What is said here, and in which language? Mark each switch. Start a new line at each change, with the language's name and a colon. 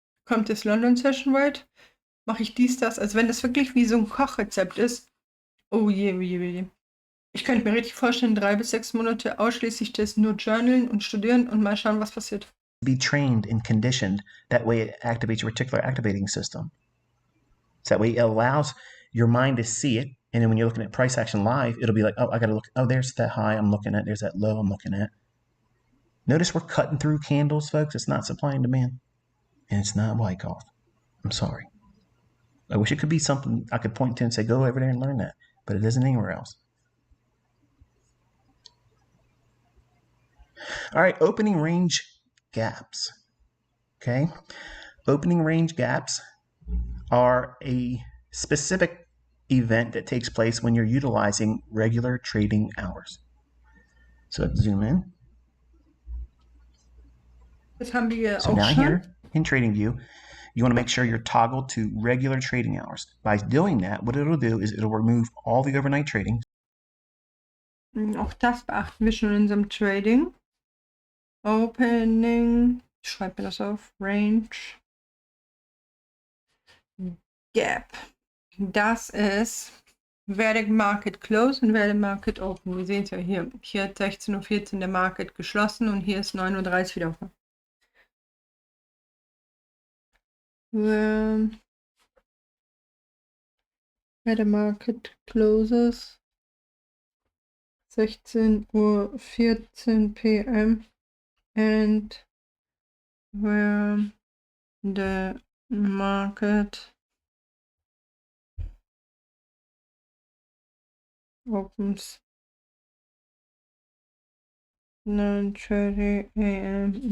German: Kommt das London Session Rate? Mache ich dies, das? Also wenn das wirklich wie so ein Kochrezept ist, oh je, oh je, oh je. Ich könnte mir richtig vorstellen, 3 bis 6 Monate ausschließlich das nur journalen und studieren und mal schauen, was passiert.
English: Be trained and conditioned. That way it activates your reticular activating system. So that way it allows your mind to see it. And then when you're looking at price action live, it'll be like, oh, I got to look. Oh, there's that high I'm looking at. There's that low I'm looking at. Notice we're cutting through candles, folks. It's not supply and demand. And it's not Wyckoff. I'm sorry. I wish it could be something I could point to and say, go over there and learn that. But it isn't anywhere else. All right, opening range gaps. Okay. Opening range gaps are a specific event that takes place when you're utilizing regular trading hours. So let's zoom in.
German: Das haben wir
English: So
German: auch
English: now
German: schon.
English: here in Tradingview, you want to make sure you're toggled to regular trading hours. By doing that, what it'll do is it'll remove all the overnight trading.
German: Auch das beachten wir schon in unserem Trading. Opening, ich schreibe mir das auf, Range Gap. Das ist, wer der Market Close und wer der Market Open. Wir sehen es ja hier. Hier hat 16:14 Uhr der Market geschlossen und hier ist 9:30 Uhr wieder offen.
English: Where the market closes 16:14 p.m. and where the market opens 9:30 a.m.